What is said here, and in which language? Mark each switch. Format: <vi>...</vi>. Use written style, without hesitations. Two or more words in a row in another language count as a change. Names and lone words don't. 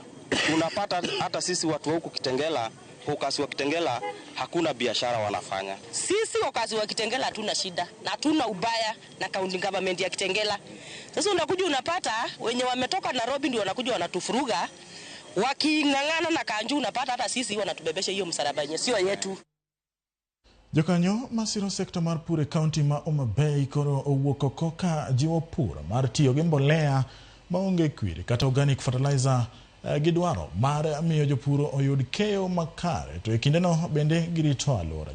<sw>Unapata hata sisi watu huku Kitengela, wakazi wa Kitengela hakuna biashara wanafanya. Sisi wakazi wa Kitengela hatuna shida na hatuna ubaya na</sw> <en>county government</en> <sw>ya Kitengela. Sasa unakuja unapata wenye wametoka Nairobi ndio wanakuja wanatufuruga, wakingangana na kanju, unapata hata sisi wanatubebesha hiyo msalaba yenyewe sio yetu.</sw> <luo>Jokanyo masiro sekta mar pur e kaunti ma Homa Bay koro owuok oko ka jiwo pur mar tiyo gi mbolea maonge kwiri kata</luo> <en>organic fertilizer</en> <luo>gidwaro mar miyo jopur oyud keyo makare, to e kindeno bende girito alwora.</luo>